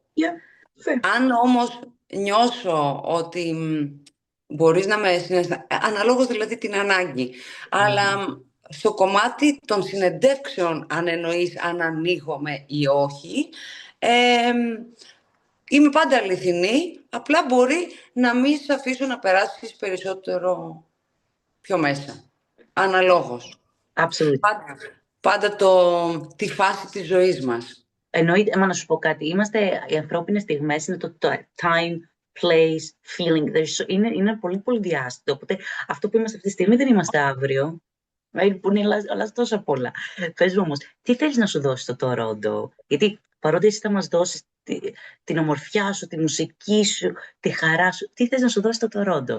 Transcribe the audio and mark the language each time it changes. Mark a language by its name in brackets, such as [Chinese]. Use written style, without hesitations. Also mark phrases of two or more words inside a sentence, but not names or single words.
[Greek] Αν όμως νιώσω ότι μπορείς να με συναισθάνεσαι, αναλόγως δηλαδή την ανάγκη, αλλά στο κομμάτι των συνεντεύξεων, αν εννοείς αν ανοίγομαι ή όχι, είμαι πάντα αληθινή, απλά μπορεί να μην σε αφήσω να περάσεις περισσότερο πιο μέσα. Αναλόγως. Πάντα τη φάση της ζωής μας. Εννοείται, να σου πω κάτι, οι ανθρώπινες στιγμές είναι το [English] time, place, feeling, [Greek] είναι πολύ πολύ διάστατο, οπότε αυτό που είμαστε αυτή τη στιγμή δεν είμαστε αύριο. Που είναι αλλά τόσα πολλά. Πες μου όμως, τι θέλεις να σου δώσει το Τορόντο? Γιατί παρότι εσύ θα μας δώσεις την ομορφιά σου, τη μουσική σου, τη χαρά σου. Τι θες να σου δώσει το Τορόντο?